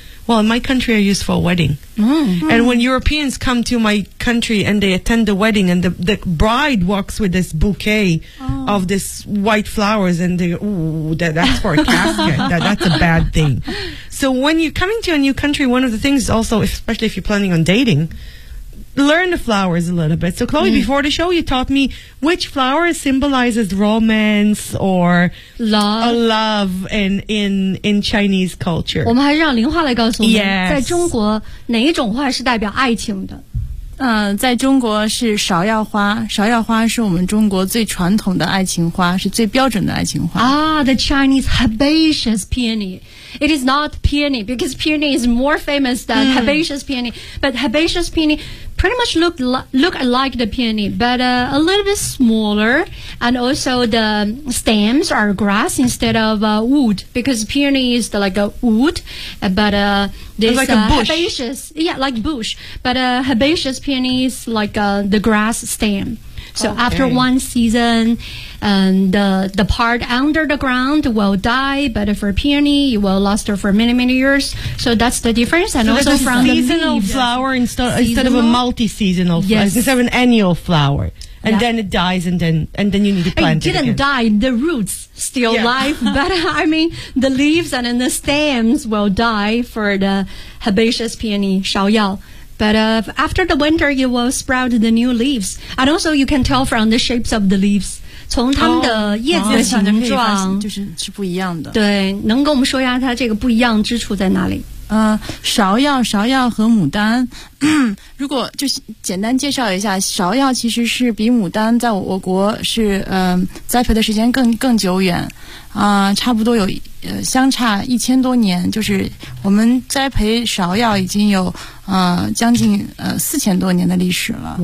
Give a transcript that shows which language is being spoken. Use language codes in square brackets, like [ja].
[en] Well, in my country are used for a wedding. And when Europeans come to my country and they attend the wedding and the bride walks with this bouquet of this white flowers and they go, ooh, that's for a casket. That's a bad thing. So when you're coming to a new country, one of the things also, especially if you're planning on dating, learn the flowers a little bit. So Chloe, before the show, you taught me which flower symbolizes romance or love in Chinese culture. [zh] 我们还是让林花来告诉我们、 [en] yes. [zh] 在中国哪一种花是代表爱情的。在中国是芍药花，芍药花是我们中国最传统的爱情花，是最标准的爱情花。 [en] The Chinese herbaceous peony. It is not peony, because peony is more famous than herbaceous peony. But herbaceous peony, pretty much look like the peony, but a little bit smaller, and also the stems are grass instead of wood, because peony is the, like a wood, but this, like a bush. Herbaceous, yeah, like bush, but herbaceous peony is like the grass stem. So okay. After one season, the part under the ground will die, but for peony, it will last for many, many years. So that's the difference. And so also from the seasonal leaves, flower instead of a multi-seasonal flower, yes. Instead of an annual flower. And yeah. Then it dies, and then you need to plant it again. It didn't die. The roots still alive. But I mean, the leaves and then the stems will die for the herbaceous peony, shaoyao. But after the winter, you will sprout the new leaves. And also, you can tell from the shapes of the leaves. [zh] 从它们的叶子的形状、就是不一样的。对，能跟我们说一下它这个不一样之处在哪里？芍药和牡丹，如果就简单介绍一下，芍药其实是比牡丹在我国是栽培的时间更久远，差不多有相差1000多年，就是我们栽培芍药已经有将近4000多年的历史了。